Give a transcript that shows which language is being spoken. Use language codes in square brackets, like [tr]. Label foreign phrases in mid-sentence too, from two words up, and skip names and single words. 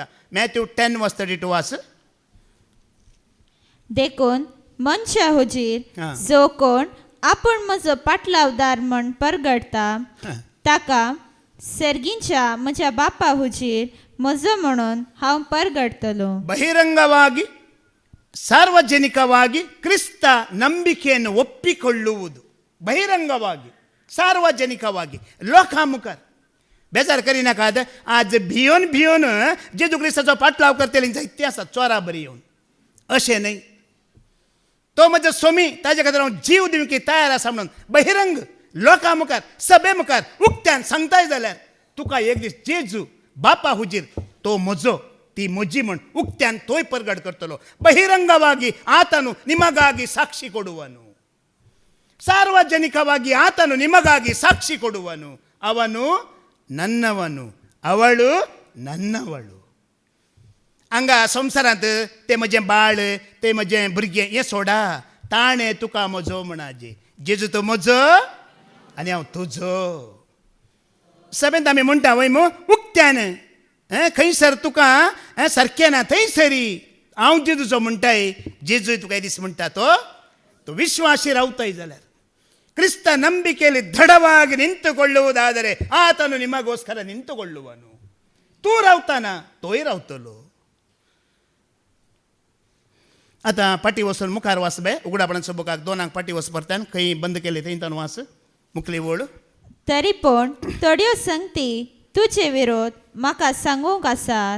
[kok] मॅथ्यू 10:32 वाच. देखून मनशा हुजीर हां. जो कोण आपूण म्हजो पाटलावदार म्हण परगडता ताका सर्गींच्या म्हज्या बापा हुजीर म्हजो म्हणून हांव परगडतलो. [kn] ಬಹಿರಂಗವಾಗಿ ಸಾರ್ವಜನಿಕವಾಗಿ ಕ್ರಿಸ್ತ ನಂಬಿಕೆಯನ್ನು ಒಪ್ಪಿಕೊಳ್ಳುವುದು. ಬಹಿರಂಗವಾಗಿ ಸಾರ್ವಜನಿಕವಾಗಿ लोकामुखार. [kok] बेजार करिनाकात. आज भियोन भियोन जेजू क्रिस्ताचो पाटलाव करतली जायती आसा चोरा बरी येवन अशें न्हय. तो म्हजो सोमी ताजे खातीर हांव जीव दिवंक तयार आसा म्हणून बहिरंग लोकां मुखार सभे मुखार उक्त्यान सांगताय जाल्यार तुका एक दीस जेजू बापा हुजीर तो म्हजो ती म्हजी म्हण उक्त्यान तोय परगट करतलो. [kn] ಬಹಿರಂಗವಾಗಿ ಆತನು ನಿಮಗಾಗಿ ಸಾಕ್ಷಿ ಕೊಡುವನು. ಸಾರ್ವಜನಿಕವಾಗಿ ಆತನು ನಿಮಗಾಗಿ ಸಾಕ್ಷಿ ಕೊಡುವನು. ಅವನು ನನ್ನವನು ಅವಳು ನನ್ನವಳು. [kok] हांगा संवसारांत ते म्हजें बाळ ते म्हजें भुरगें हें सोडा. ताणें तुका म्हजो म्हणाजे. जेजू तो म्हजो आनी हांव तुजो. सभेंत आमी म्हणटा वय मो उक्त्यान खंयसर तुका सारकें ना थंय सरी हांव जेजूचो म्हणटाय. जेजूय तुका एक दीस म्हणटा तो ವಿಶ್ವಾಸಿ ರಾವ್ತಾಯಿ जाल्यार [kn] ಕ್ರಿಸ್ತ ನಂಬಿಕೆಯಲ್ಲಿ ದೃಢವಾಗಿ ನಿಂತುಕೊಳ್ಳುವುದಾದರೆ ಆತನು ನಿಮಗೋಸ್ಕರ ನಿಂತುಕೊಳ್ಳುವನು. [kok] तू रावताना तोय रावतलो. आता पाटी वचून मुखार वाच बे उगडापणाचो बुकाक 2 पाटी वच परत्यान खंय बंद केले थंय तान वाच मुखली ओळ. तरी पूण थोड्यो संगती तुजे विरोध म्हाका सांगूंक आसात.